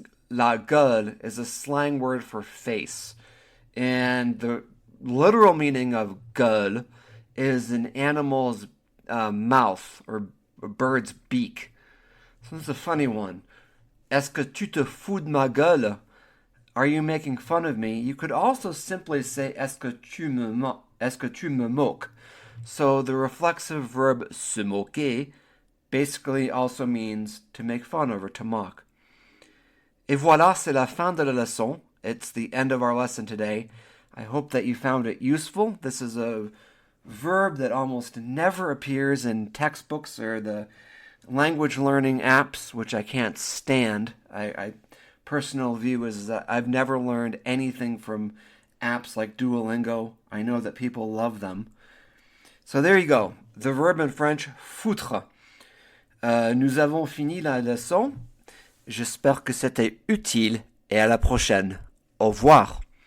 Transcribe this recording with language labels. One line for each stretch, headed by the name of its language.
English: La gueule is a slang word for face. And the literal meaning of gueule is an animal's mouth or a bird's beak. So this is a funny one.
French: Est-ce que tu te fous de ma gueule?
English: Are you making fun of me? You could also simply say
French: est-ce que tu me moques?
English: So the reflexive verb se moquer basically also means to make fun of or to mock.
French: Et voilà, c'est la fin de la leçon.
English: It's the end of our lesson today. I hope that you found it useful. This is a verb that almost never appears in textbooks or the language learning apps, which I can't stand. I personal view is that I've never learned anything from apps like Duolingo. I know that people love them. So there you go. The verb in French, foutre.
French: Nous avons fini la leçon. J'espère que c'était utile et à la prochaine. Au revoir.